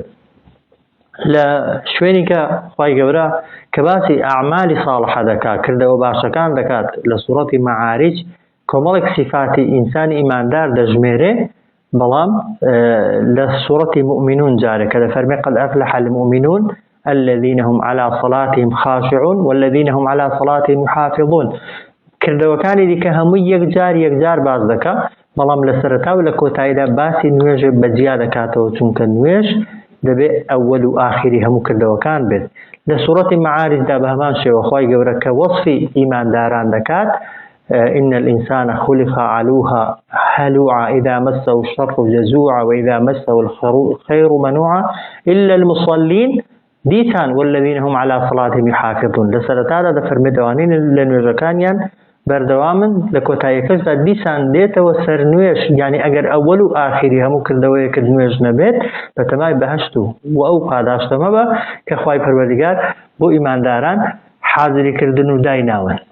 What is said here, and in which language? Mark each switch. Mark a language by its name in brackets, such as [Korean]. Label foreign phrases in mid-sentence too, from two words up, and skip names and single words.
[Central Kurdish] لە شوێنی کە خوای گەورە کە باسی ئەعمالی ساڵحە دەکات، کردەوە باشەکان دەکات، لە سوورەتی مەعارج کۆمەڵێک صفاتی ئینسانی ئیماندار دەژمێرێ، بەڵام لە سوورەتی مؤمنون جارێک کە دەفەرمێ [Arabic] قد أفلح المؤمنون الذين هم على صلاتهم خاشعون والذين هم على صلاتهم يحافظون. [Central Kurdish] کردەوەکانی دیکە هەمووی یەکجار باز دەکات، بەڵام لە سەرەتا و لە کۆتاییدا باسی نوێژ بەجیا دەکاتەوە، چونکە نوێژ دەبێت ئەوەل و ئاخری هەموو کردەوەکان بێت. لە سوورەتی مەعارجدا بە هەمان شێوە خوای گەورە کە وەصفی ئیمانداران دەکات، [Arabic] إن الإنسان خلق هلوعا إذا مسه الشر جزوعا وإذا مسه الخير منوعا إلا المصلين دیسان والذین هم على صلاتهم يحافظون. [Central Kurdish] لە سەرەتادا دەفەرمێ دەوانین لە نوێژەکانیان بەردەوامن، لە کۆتاییەکەشدا دیسان دێتەوە سەر نوێژ. یعنی ئەگەر ئەوەل و ئاخری هەموو کردەوەیەکت نوێژ نەبێت بە تەمای بەهەشت و ئەو پاداشتەمە بە کە خوای پەروەردیگار بۆ ئیمانداران حازریکردن و دایناون.